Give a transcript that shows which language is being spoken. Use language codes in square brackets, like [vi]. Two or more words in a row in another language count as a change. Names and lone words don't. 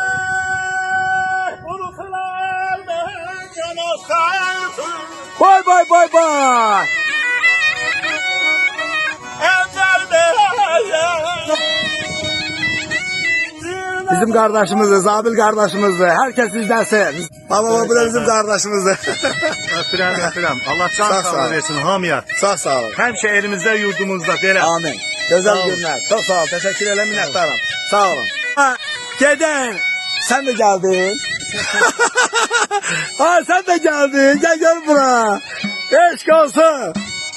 [tr] Bay bay bay. Bay bay. Bizim kardeşimizdir, Zabil kardeşimizdir. Herkes bizdense. Baba bu da bizim kardeşimizdir. [az] Öpürəm. Allah can Sağ ol. sağlığı versin hamıya. Sağ sağ olun. Həmişə elimizdə, yurdumuzda belə. [tr] Amin. Güzel [az] Sağ ol. [tr] günler. Çok sağ ol. Teşekkür ederim. Minnettarım. Sağ olun. Ha, Geden. Sen de geldin. Ha sen de geldin. Gel gel buraya. Eşk olsun.